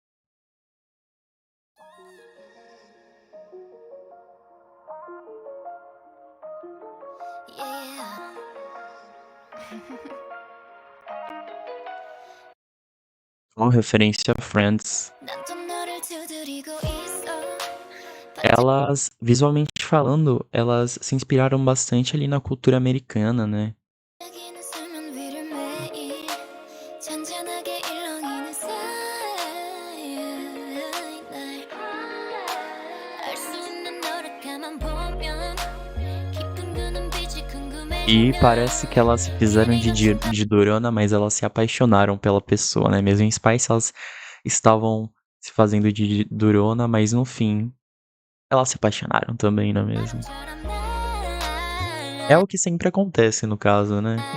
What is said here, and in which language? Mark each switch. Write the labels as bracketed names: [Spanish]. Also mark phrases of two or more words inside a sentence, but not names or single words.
[English] Yeah. [Portuguese] Uma referência a Friends. [Korean] 난또 너를 두드리고 있어. [Portuguese] Elas, visualmente falando, elas se inspiraram bastante ali na cultura americana, né? [Korean] 반짝이는 수면 위를 매일 잔잔하게 일렁이는 사이 날 알 수 있는 너를 가만 보면 [Portuguese] E parece que elas se fizeram de durona, mas elas se apaixonaram pela pessoa, né? Mesmo em Spice, elas estavam se fazendo de durona, mas no fim, elas se apaixonaram também, não é mesmo? É o que sempre acontece no caso, né?